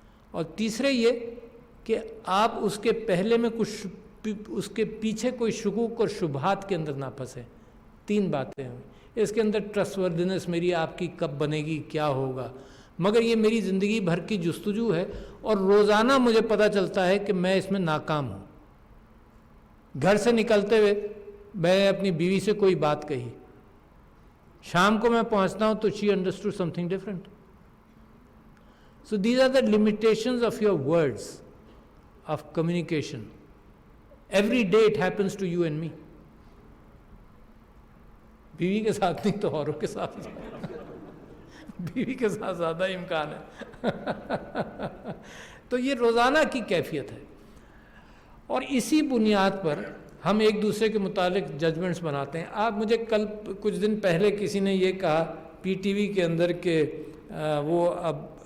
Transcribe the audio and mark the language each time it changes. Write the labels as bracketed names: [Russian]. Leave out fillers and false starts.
[Urdu] اور تیسرے یہ کہ آپ اس کے پہلے میں کچھ اس کے پیچھے کوئی شکوک اور شبہات کے اندر نہ پھنسیں۔ تین باتیں ہیں اس کے اندر۔ ٹرسٹ وردنس میری آپ کی کب بنے گی، کیا ہوگا، مگر یہ میری زندگی بھر کی جستجو ہے، اور روزانہ مجھے پتہ چلتا ہے کہ میں اس میں ناکام ہوں۔ گھر سے نکلتے ہوئے میں اپنی بیوی سے کوئی بات کہی، شام کو میں پہنچتا ہوں تو [English] she understood something different. So these are the limitations of your words, of communication. Every day it happens to you and me. [Urdu] بیوی کے ساتھ نہیں تو اوروں کے ساتھ، بیوی کے ساتھ زیادہ امکان ہے۔ تو یہ روزانہ کی کیفیت ہے، اور اسی بنیاد پر ہم ایک دوسرے کے متعلق ججمنٹس بناتے ہیں۔ آپ مجھے کل کچھ دن پہلے کسی نے یہ کہا پی ٹی وی کے اندر کہ وہ اب